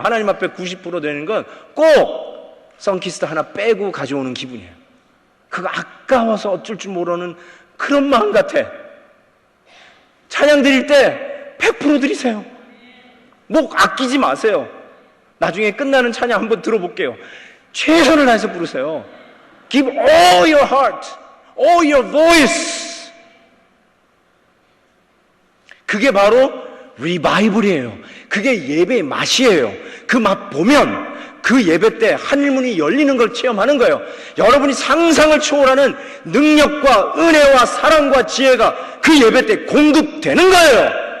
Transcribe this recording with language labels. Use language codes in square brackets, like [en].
[ko] 하나님 앞에 90% 되는 건 꼭 선키스트 하나 빼고 가져오는 기분이에요. 그거 아까워서 어쩔 줄 모르는 그런 마음 같아. 찬양 드릴 때 100% 드리세요. 목 아끼지 마세요. 나중에 끝나는 찬양 한번 들어볼게요. 최선을 다해서 부르세요. [en] Give all your heart, all your voice. [ko] 그게 바로 리바이벌이에요. 그게 예배의 맛이에요. 그 맛 보면 그 예배 때 하늘문이 열리는 걸 체험하는 거예요. 여러분이 상상을 초월하는 능력과 은혜와 사랑과 지혜가 그 예배 때 공급되는 거예요.